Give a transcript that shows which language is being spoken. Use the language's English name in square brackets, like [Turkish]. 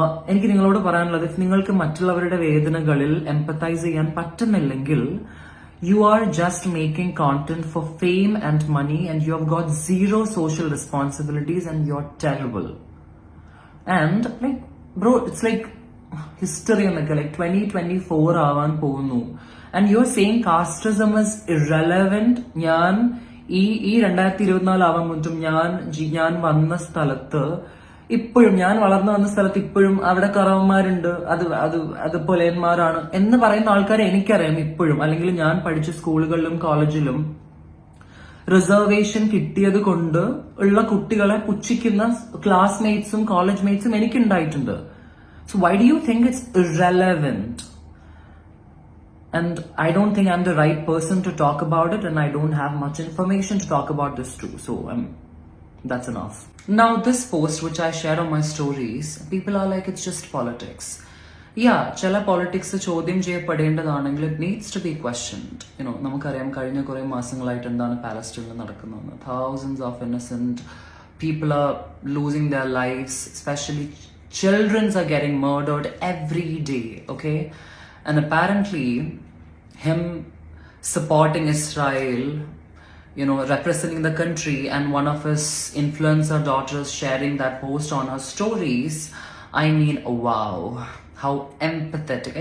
[Malayalam] എനിക്ക് നിങ്ങളോട് പറയാനുള്ളത്, ഇഫ് നിങ്ങൾക്ക് മറ്റുള്ളവരുടെ വേദനകളിൽ എംപത്തൈസ് ചെയ്യാൻ പറ്റുന്നില്ലെങ്കിൽ, [English] you are just making content for fame and money and you have got zero social responsibilities and you're terrible. And like, bro, it's like history like 2024 [Malayalam] ആവാൻ പോകുന്നു [English] and you're saying casteism is irrelevant. [Malayalam] ഞാൻ ഈ 2024 ആവാൻ മുറ്റും ഞാൻ വന്ന സ്ഥലത്ത് ഇപ്പോഴും, ഞാൻ വളർന്നു വന്ന സ്ഥലത്ത് ഇപ്പോഴും അവിടെ കുറവന്മാരുണ്ട്, അത് പൊലയന്മാരാണ് എന്ന് പറയുന്ന ആൾക്കാരെ എനിക്കറിയാം ഇപ്പോഴും. അല്ലെങ്കിൽ ഞാൻ പഠിച്ച സ്കൂളുകളിലും കോളേജിലും റിസർവേഷൻ കിട്ടിയത് കൊണ്ട് ഉള്ള കുട്ടികളെ പുച്ഛിക്കുന്ന ക്ലാസ്മേറ്റ്സും college മേറ്റ്സും എനിക്കുണ്ടായിട്ടുണ്ട്. [English] So why do you think it's irrelevant? And I don't think I'm the right person to talk about it, and I don't have much information to talk about this too. So that's enough. Now this post which I shared on my stories, people are like, it's just politics. Yeah, chala politics [Malayalam] ചോദ്യം ചെയ്യപ്പെടേണ്ടതാണെങ്കിൽ [English] it needs to be questioned. [Malayalam] നമുക്കറിയാം കഴിഞ്ഞ കുറെ മാസങ്ങളായിട്ട് എന്താണ് പാലസ്റ്റീനിൽ നടക്കുന്നത്. [English] Thousands of innocent people are losing their lives, especially children are getting murdered every day, okay? And apparently him supporting Israel, representing the country, and one of his influencer daughters sharing that post on her stories, I mean, wow, how empathetic.